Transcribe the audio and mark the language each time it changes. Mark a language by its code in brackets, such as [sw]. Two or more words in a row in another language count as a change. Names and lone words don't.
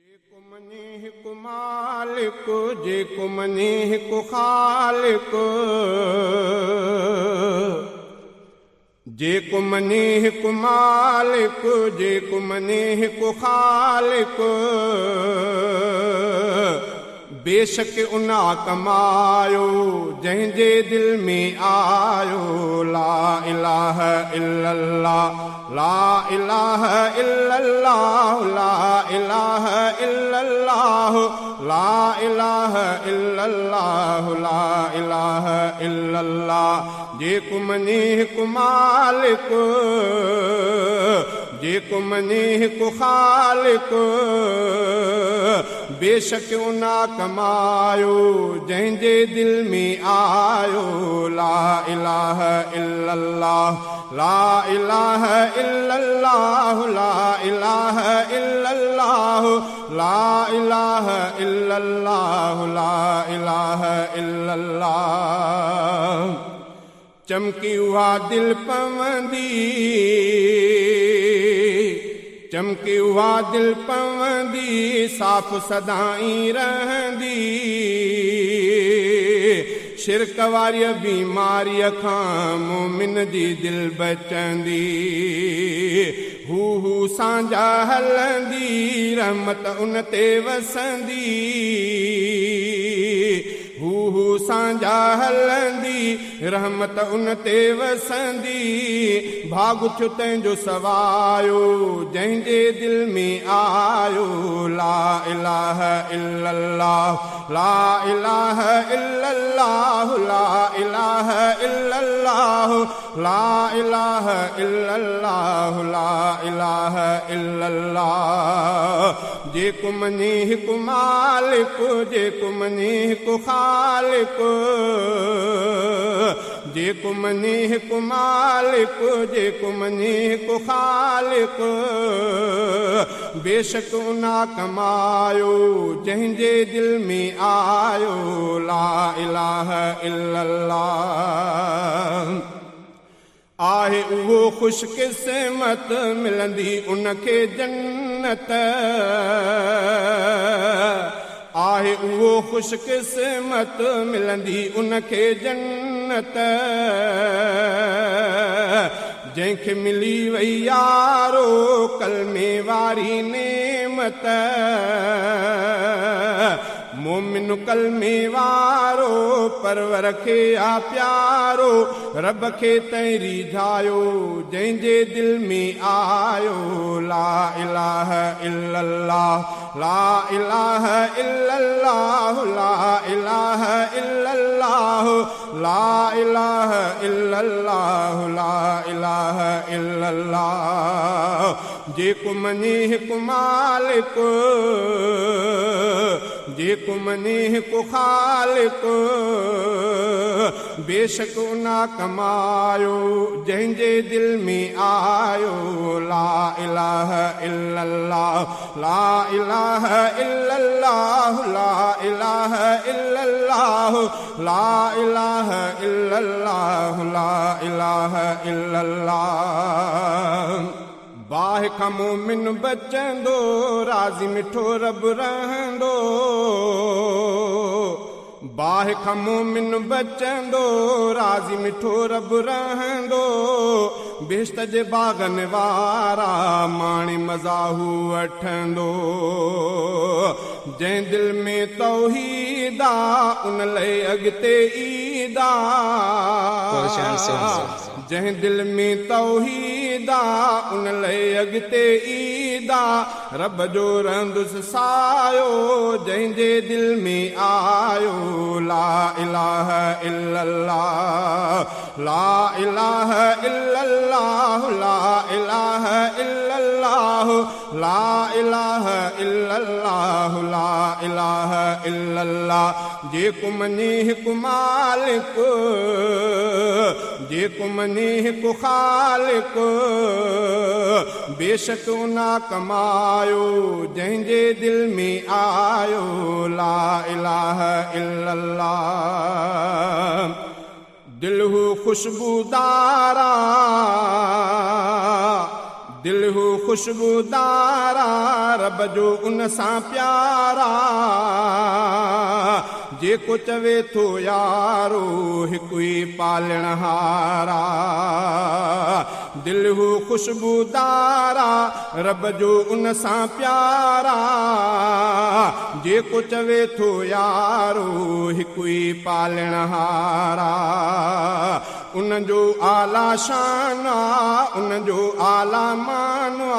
[sd] जेको मञे हिकु मालिक, जेको मञे हिकु ख़ालिक, जेको मञे हिकु मालिक, जेको मञे हिकु ख़ालिक, बेशक उना कमायो जंहिंजे दिल में आयो [ar] لا إله إلا الله, لا إله إلا الله, لا إله إلا الله, لا إله إلا الله, لا إله إلا الله. [sd] जेको मञे हिकु मालिक, जेको मञे हिकु ख़ालिक, बेशक उना कमायो जंहिंजे दिल में आयो [ar] لا إله إلا الله, لا إله إلا الله, لا إله إلا الله, لا إله إلا الله, لا إله إلا الله. [sd] चमकी उहा दिल पवंदी, चमकी उहा दिल पवंदी, साफ़ सदाई रहंदी, शिरक वारी बीमारीअ खां मोमिन जी दिल बचंदी, हू सांझा हलंदी, रहमत उन ते वसंदी, हू सांझा हलंदी, रहमत उन ते वसंदी, भाग छो तंहिंजो सवायो जंहिंजे दिल में आयो [ar] لا إله إلا الله, لا إله إلا الله, لا إله إلا الله, لا إله إلا الله, لا إله إلا الله. [sd] जेको मञे हिकु मालिक, जेको मञे हिकु ख़ालिक, जेको मञे हिकु मालिक, जेको मञे हिकु ख़ालिक, बेशक उना कमायो जंहिंजे दिल में आयो [ar] لا إله إلا الله. [sd] आहे उहो ख़ुशकिस्मत मिलंदी उनखे जन्नत, आहे उहो ख़ुशकिस्मत मिलंदी उनखे जन्नत, जंहिंखे मिली वई यारो कलमे वारी नेमत, मोमिन कलमे वारो परवर खे आ प्यारो, रब खे तैरी जायो जंहिंजे दिल में आयो [ar] لا إله إلا الله, لا إله إلا الله, لا إله إلا الله, لا إله إلا الله, لا إله إلا الله. [sd] जेको मञे हिकु मालिक, जेको मञे हिकु ख़ालिक, बेशक उना कमायो जंहिंजे दिल में आयो [ar] لا إله إلا الله, لا إله إلا الله, لا إله إلا الله, لا إله إلا الله, لا إله إلا الله. [sd] बाहि खां मोमिन बचंदो, राज़ी मिठो रब रहंदो, बाहि खां मोमिन बचंदो, राज़ी मिठो रब रहंदो, बेश्त जे बागन वारा माणी मज़ाहू वठंदो, जंहिं दिल में तौहीद आ उन लाइ अॻिते ईद आ, जंहिं दिल में तौहीद आ उन लाइ अॻिते ईद आ, रब जो रहंदुसि सायो जंहिंजे दिल में आयो [ar] لا إله إلا الله, لا إله إلا الله, لا إله إلا الله, لا إله إلا الله, لا إله إلا الله. [sd] जेको मञे हिकु मालिक, जेको मञे हिकु ख़ालिक, बेशक उना कमायो जंहिंजे दिल में आयो [ar] لا إله إلا الله. [sd] दिल हू खुशबूदारा, दिल हू खुशबूदारा रब जो उन सां प्यारा जेको चवे थो यारो हिकु ई पालणहारा दिल हू खुशबूदारा रब जो उन सां प्यारा जेको चवे थो यारो हिकु ई पालणहारा उन जो आला शान उन जो आला मान